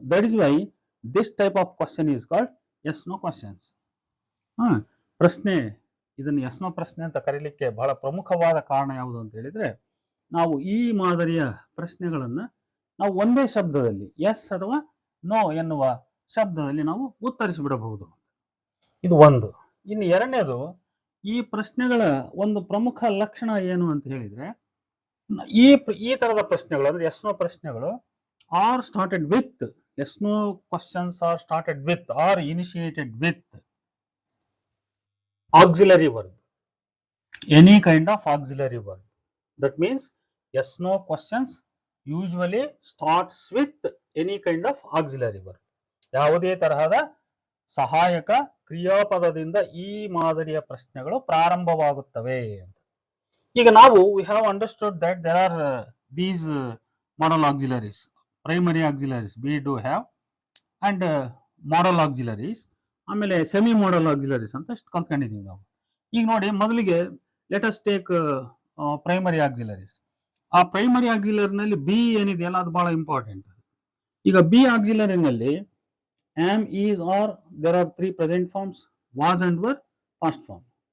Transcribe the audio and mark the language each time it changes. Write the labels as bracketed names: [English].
[English] That is why this type of question is called yes no questions. [Kannada] ಪ್ರಶ್ನೆ, ಇದನ್ನು S no ಪ್ರಶ್ನೆ ಅಂತ ಕರೀಲಿಕ್ಕೆ ಬಹಳ ಪ್ರಮುಖವಾದ ಕಾರಣ ಯಾವುದು ಅಂತ ಹೇಳಿದ್ರೆ, ನಾವು ಈ ಮಾದರಿಯ ಪ್ರಶ್ನೆಗಳನ್ನು ನಾವು ಒಂದೇ ಶಬ್ದದಲ್ಲಿ ಎಸ್ ಅಥವಾ ನೋ ಎನ್ನುವ ಶಬ್ದದಲ್ಲಿ ನಾವು ಉತ್ತರಿಸಿಬಿಡಬಹುದು. ಇದು ಒಂದು. ಇನ್ನು ಎರಡನೇದು, ಈ ಪ್ರಶ್ನೆಗಳ ಒಂದು ಪ್ರಮುಖ ಲಕ್ಷಣ ಏನು ಅಂತ ಹೇಳಿದ್ರೆ, ಈ ತರದ ಪ್ರಶ್ನೆಗಳು ಅಂದ್ರೆ ಎಸ್ ನೋ ಪ್ರಶ್ನೆಗಳು [English] are started with, yes no questions are started with or initiated with auxiliary verb, [Kannada] any kind of auxiliary verb. [English] That means yes no questions usually starts with any kind of auxiliary verb. [Kannada] ಯಾವುದೇ ತರಹದ ಸಹಾಯಕ ಕ್ರಿಯಾಪದದಿಂದ ಈ ಮಾದರಿಯ ಪ್ರಶ್ನೆಗಳು ಪ್ರಾರಂಭವಾಗುತ್ತವೆ ಅಂತ. ಈಗ ನಾವು [English] we have understood that there are these modal auxiliaries, primary auxiliaries we do have, and modal auxiliaries, [Kannada] ಆಮೇಲೆ ಸೆಮಿ ಮಾಡಲ್ ಆಕ್ಸಿಲರೀಸ್ ಅಂತ ಎಷ್ಟು ಕಲ್ತ್ಕೊಂಡಿದ್ದೀವಿ ನಾವು. ಈಗ ನೋಡಿ, ಮೊದಲಿಗೆ [English] Let us take primary auxiliaries. [Kannada] ಆ ಪ್ರೈಮರಿ ಆಕ್ಸಿಲರಿನಲ್ಲಿ ಬಿ ಏನಿದೆಯಲ್ಲ, ಅದು ಬಹಳ ಇಂಪಾರ್ಟೆಂಟ್. ಈಗ B ಆಕ್ಸಿಲರಿನಲ್ಲಿ am, is, R, [English] there are 3 present forms, [Kannada] was and var, past form.